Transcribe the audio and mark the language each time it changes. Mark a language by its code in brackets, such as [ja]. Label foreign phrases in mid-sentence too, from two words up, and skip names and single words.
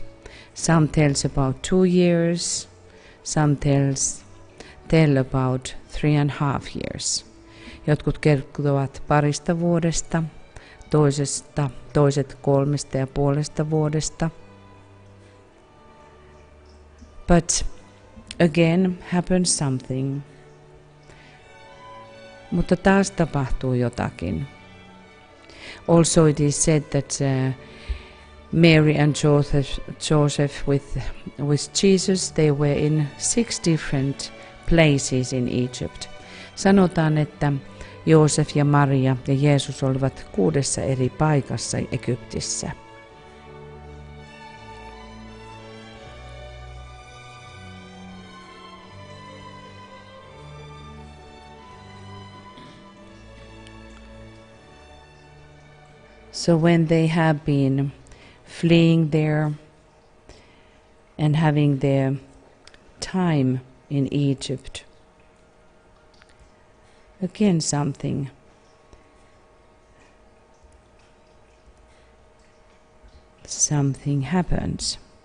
[en] Some tells about 2 years, some tell about 3.5 years. [fi] Jotkut kertovat parista vuodesta, toiset 3,5 vuodesta. [en] But again happens something. [fi] Mutta taas tapahtuu jotakin. [en] Also it is said that Mary and Joseph with Jesus, they were in 6 different places in Egypt. [fi] Sanotaan, että Joosef ja Maria ja Jeesus olivat 6 eri paikassa Egyptissä. [en] So when they have been fleeing there and having their time in Egypt, again something happens.